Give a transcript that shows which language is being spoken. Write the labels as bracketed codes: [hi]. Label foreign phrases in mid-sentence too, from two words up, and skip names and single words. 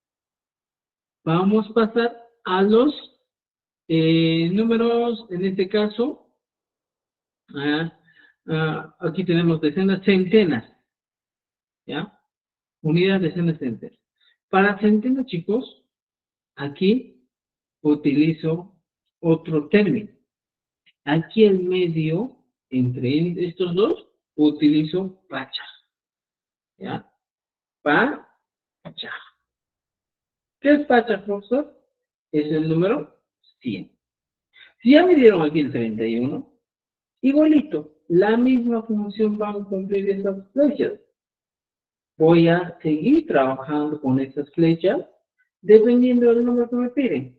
[es] Vamos a pasar a los números, en este caso, aquí tenemos decenas, centenas, ¿ya? Unidades, decenas, centenas. Para centenas, chicos, aquí utilizo otro término. Aquí en medio, entre estos dos, utilizo pacha. ¿Ya? Pacha. ¿Qué es pacha, profesor? Es el número 100. Si ya me dieron aquí el 31, igualito, la misma función van a cumplir esas flechas. Voy a seguir trabajando con estas flechas dependiendo del número que me piden.